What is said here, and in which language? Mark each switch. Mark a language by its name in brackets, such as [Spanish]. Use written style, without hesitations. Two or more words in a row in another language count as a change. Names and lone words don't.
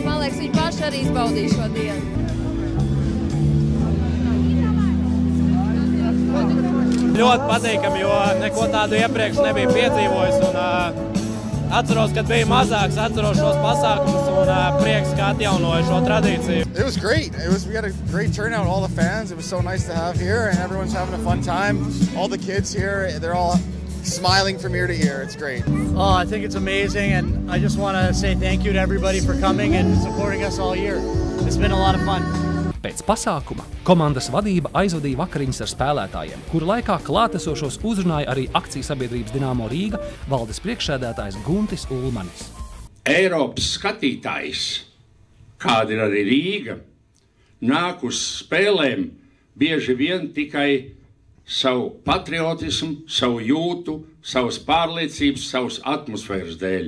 [Latvian] Man liekas, viņi paši arī izbaudīja šo dienu. Ļoti patīkami, jo neko tādu iepriekš nebija piedzīvojis. Atceros, kad bija mazāks, atceros šos pasākumus un prieks, ka atjaunoja šo tradīciju. [English] It was great. We had a great turnout, all the fans. It was so nice to have here and everyone's having a fun time. All the kids here, they're all smiling from ear to ear. It's great. Oh, I think it's amazing and I just want to say thank you to everybody for coming and supporting us all year. It's been a lot of fun. [Latvian] Pēc pasākuma komandas vadība aizvadīja vakariņas ar spēlētājiem, kuru laikā klātesošos uzrunāja arī akciju sabiedrības Dinamo Rīga valdes priekšsēdētājs Guntis Ulmanis. Eiropas skatītājs, kāda ir arī Rīga, nāk uz spēlēm bieži vien tikai savu patriotismu, savu jūtu, savas pārliecības, savas atmosfēras dēļ.